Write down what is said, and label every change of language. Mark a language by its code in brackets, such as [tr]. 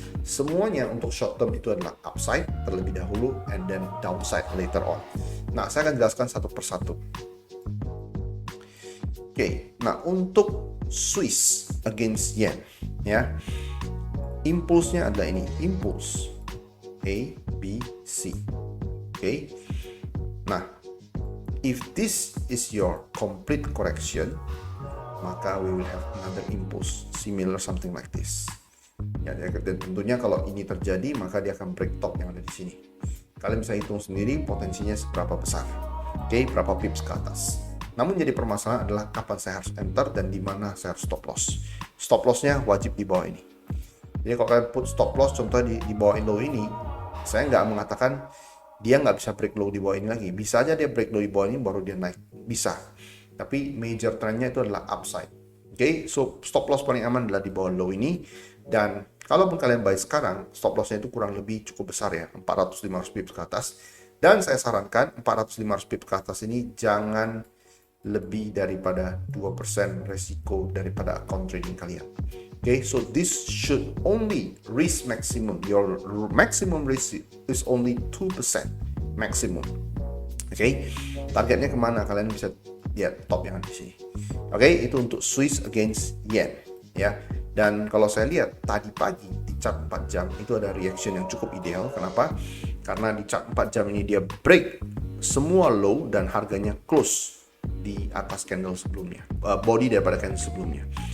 [id] Semuanya untuk short term itu adalah upside terlebih dahulu [en] and then downside later on. [id] Nah, saya akan jelaskan satu persatu. Oke, nah untuk Swiss against Yen, ya, impulsnya adalah ini, impulse A, B, C. [en] Oke, nah if this is your complete correction, maka we will have another impulse similar something like this. [id] Ya, dan tentunya kalau ini terjadi maka dia akan break top yang ada di sini. Kalian bisa hitung sendiri potensinya seberapa besar. Oke, berapa pips ke atas. Namun jadi permasalahan adalah kapan saya harus enter dan di mana saya harus stop loss. Stop lossnya wajib di bawah ini. Jadi kalau kalian put stop loss contohnya di bawah low ini, saya nggak mengatakan dia nggak bisa break low di bawah ini lagi. Bisa aja dia break low di bawah ini baru dia naik. Bisa. Tapi major trendnya itu adalah upside. Oke, so stop loss paling aman adalah di bawah low ini. Dan kalaupun kalian buy sekarang, stop lossnya itu kurang lebih cukup besar ya, 400-500 pips ke atas. Dan saya sarankan 400-500 pip ke atas ini jangan lebih daripada 2% resiko daripada account trading kalian. [en] Okay, so this should only risk maximum. Your maximum risk is only 2% maximum. [id] Okay, targetnya kemana? Kalian bisa lihat top yang di sini. Okay, itu untuk Swiss against Yen, ya. Dan kalau saya lihat tadi pagi di chart 4 jam itu ada reaction yang cukup ideal. Kenapa? Karena di chart 4 jam ini dia break semua low dan harganya close di atas candle sebelumnya, body daripada candle sebelumnya.